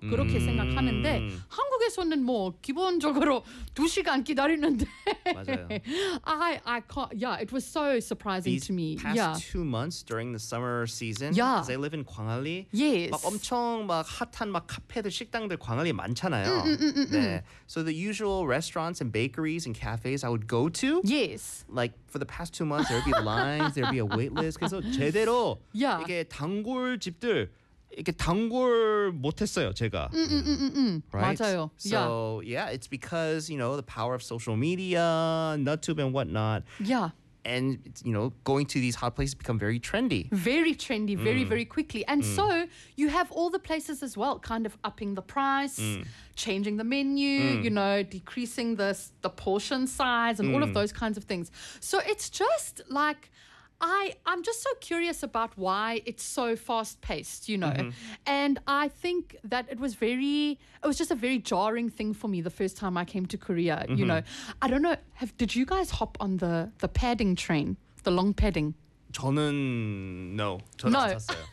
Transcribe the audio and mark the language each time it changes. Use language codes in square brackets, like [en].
[ko] 그렇게 생각하는데 한국에서는 뭐 기본적으로 2시간 기다리는데. 맞아요. [en] I can't. Yeah, it was so surprising to me. These past 2 months during the summer season. Yeah. Because I live in Gwanghwali. Yes. [ko] 막 엄청 막 핫한 막 카페들 식당들 광안리 많잖아요. 네. [en] So the usual restaurants and bakeries and cafes I would go to. Yes. Like for the past 2 months, there would be lines. There'd be a wait list. [ko] 그래서 제대로 이게 단골 집들 이렇게 단골 못했어요 제가. [en] Right? [ko] 맞아요. [en] So it's because you know the power of social media, YouTube and whatnot. Yeah. And you know, going to these hot places become very trendy. Very trendy, very very quickly. And so you have all the places as well, kind of upping the price, changing the menu, you know, decreasing the portion size, and all of those kinds of things. So it's just like, I'm just so curious about why it's so fast paced, you know. Mm-hmm. And I think that it was just a very jarring thing for me the first time I came to Korea, you know. I don't know, did you guys hop on the padding train, the long padding? [ko] 저는 [en] no. [ko] 저는 안 탔어요.